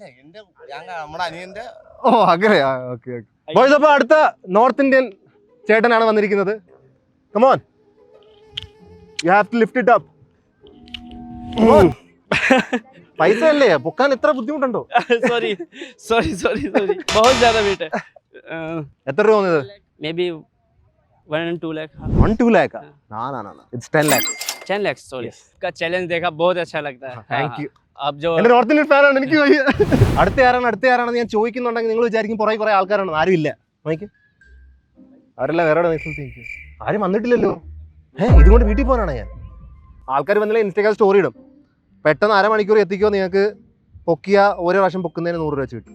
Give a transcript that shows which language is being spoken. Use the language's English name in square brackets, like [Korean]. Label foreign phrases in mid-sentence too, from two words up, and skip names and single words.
[Malayalam] ഓ അങ്ങനെയാ. ഓക്കെ. ബോയ്സ് അപ്പോൾ അടുത്ത [English] North Indian [Malayalam] ചേട്ടനാണ് വന്നിരിക്കുന്നത്. [English] Come on, you have to lift it up. [Malayalam] പൈസ അല്ലേ പൊക്കാൻ എത്ര ബുദ്ധിമുട്ടുണ്ടോ? [Hindi] സോറി बहुत ज्यादा वेट है. [Malayalam] എത്ര രൂപ വന്നത്? [English] Maybe 1 and 2 lakh. 1-2 lakh? ना it's 10 lakhs. 10 lakhs sorry. [Hindi] इसका चैलेंज देखा बहुत अच्छा लगता है. [English] Thank you. [Hindi] आप जो [Malayalam] എന്റെ [English] North Indian [Malayalam] ഫാനാണ്. എനിക്ക് അടുത്ത ആരാണെന്ന് ഞാൻ ചോദിക്കുന്നുണ്ടെങ്കിൽ നിങ്ങൾ വിചാരിക്കും കുറെ ആൾക്കാരാണ്. ആരും ഇല്ല. നോക്കി അവരെല്ലാം വേറെ ആരും വന്നിട്ടില്ലല്ലോ. ഇതുകൊണ്ട് വീട്ടിൽ പോകാനാണ് ഞാൻ. ആൾക്കാർ വന്നില്ല [English] Instagram story [Malayalam] ഇടും. പെട്ടെന്ന് അരമണിക്കൂർ എത്തിക്കോ നിങ്ങൾക്ക് പൊക്കിയ ഓരോ പ്രാവശ്യം പൊക്കുന്നതിന് 100 രൂപ വെച്ച് കിട്ടും.